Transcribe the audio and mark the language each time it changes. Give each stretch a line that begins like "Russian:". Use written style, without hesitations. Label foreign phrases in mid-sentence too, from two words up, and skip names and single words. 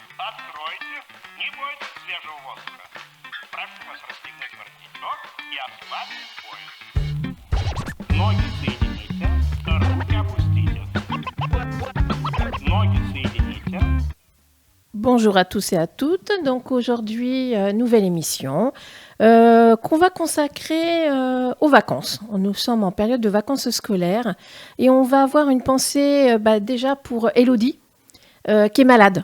Russian: Откройте, не бойтесь свежего воздуха. Прошу вас расстегнуть воротничок и ослабить пояс. Ноги соедините, руки опустите. Ноги соедините.
French: Bonjour à tous et à toutes. Donc aujourd'hui, nouvelle émission qu'on va consacrer aux vacances. Nous sommes en période de vacances scolaires et on va avoir une pensée déjà pour Élodie qui est malade.